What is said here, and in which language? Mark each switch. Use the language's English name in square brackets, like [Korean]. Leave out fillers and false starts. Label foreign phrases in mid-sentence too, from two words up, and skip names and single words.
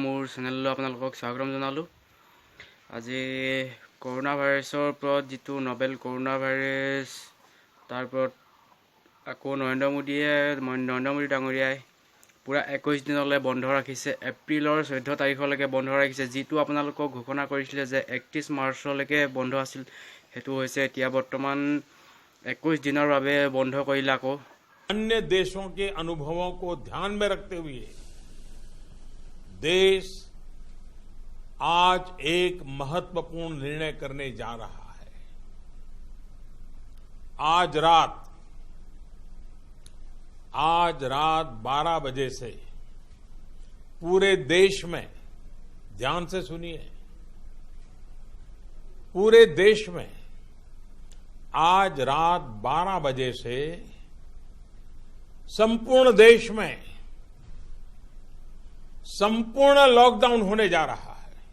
[Assamese] মোৰ চেনেললৈ আপোনালোকক স্বাগতম জনালোঁ। আজি কৰোণা ভাইৰাছৰ ওপৰত যিটো নবেল কৰোণা ভাইৰাছ, তাৰ ওপৰত আকৌ নৰেন্দ্ৰ মোদী ডাঙৰীয়াই পূৰা 21 দিনলৈ বন্ধ ৰাখিছে। এপ্ৰিলৰ 14 তাৰিখলৈকে বন্ধ ৰাখিছে। যিটো আপোনালোকক ঘোষণা কৰিছিলে যে 31 মাৰ্চলৈকে বন্ধ আছিল, সেইটো হৈছে এতিয়া বৰ্তমান 21 দিনৰ বাবে বন্ধ কৰিলে। আকৌ [Hindi] अन्य देशों के अनुभवों को ध्यान में रखते हुए देश आज एक महत्वपूर्ण निर्णय करने जा रहा है। आज रात 12 बजे से पूरे देश में, ध्यान से सुनिए, पूरे देश में आज रात 12 बजे से संपूर्ण देश में संपूर्ण लॉकडाउन होने जा रहा है।